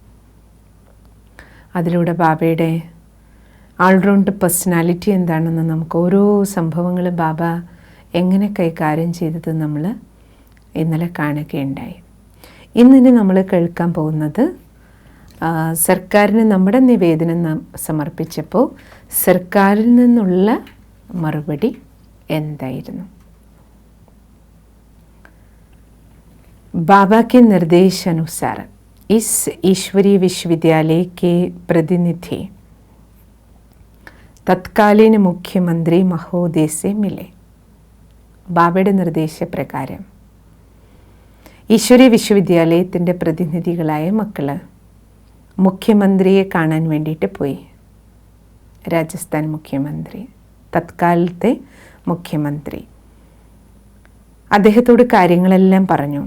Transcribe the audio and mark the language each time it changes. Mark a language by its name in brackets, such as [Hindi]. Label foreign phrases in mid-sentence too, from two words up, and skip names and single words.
[Malayalam] അതിലൂടെ ബാബയുടെ [English] all-round personality [Malayalam] എന്താണെന്ന് നമുക്ക് ഓരോ സംഭവങ്ങൾ ബാബ എങ്ങനെ കൈകാര്യം ചെയ്തത് നമ്മൾ ഇന്നലെ കാണുകയുണ്ടായി. ഇന്നിനി നമ്മൾ കേൾക്കാൻ പോകുന്നത് സർക്കാരിന് നമ്മുടെ നിവേദനം നാം സമർപ്പിച്ചപ്പോൾ സർക്കാരിൽ നിന്നുള്ള മറുപടി എന്തായിരുന്നു. [Hindi] बाबा के निर्देशानुसार इस ईश्वरीय विश्वविद्यालय के प्रतिनिधि तत्कालीन मुख्यमंत्री महोदय से मिले. [Malayalam] ബാബയുടെ നിർദ്ദേശപ്രകാരം ഈശ്വരീയ വിശ്വവിദ്യാലയത്തിൻ്റെ പ്രതിനിധികളായ മക്കൾ മുഖ്യമന്ത്രിയെ കാണാൻ വേണ്ടിയിട്ട് പോയി. രാജസ്ഥാൻ മുഖ്യമന്ത്രി, തത്കാലത്തെ മുഖ്യമന്ത്രി, അദ്ദേഹത്തോട് കാര്യങ്ങളെല്ലാം പറഞ്ഞു.